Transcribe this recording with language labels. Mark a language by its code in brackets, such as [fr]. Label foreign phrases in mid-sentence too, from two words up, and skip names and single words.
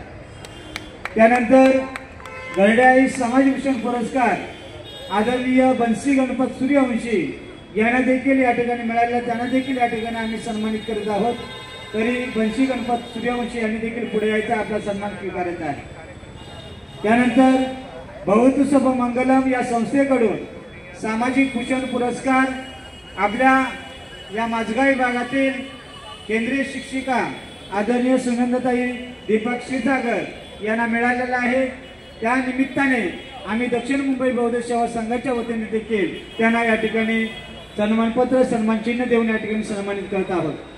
[mr] त्यानंतर गरड्याई समाज विषम पुरस्कार आदरणीय बन्सी गणपत सूर्यवंशी यांना देखील या ठिकाणी मिळालेला, त्यांना देखील या ठिकाणी आम्ही सन्मानित करत आहोत. तरी बन्सी गणपत सूर्यवंशी यांनी देखील पुढे यायचा, आपला सन्मान स्वीकारायचा आहे. त्यानंतर भवतु सब मंगलम या संस्थेकडून सामाजिक भूषण पुरस्कार आपल्या या माझगाव विभागातील केंद्रीय शिक्षिका आदरणीय सुनंदाताई दीपक क्षीरसागर यांना मिळालेला आहे. त्या निमित्ताने आम्ही दक्षिण मुंबई बौद्ध सेवा संघाच्या वतीने देखील त्यांना या ठिकाणी सन्मानपत्र, सन्मान चिन्ह देऊन या ठिकाणी सन्मानित करत आहोत.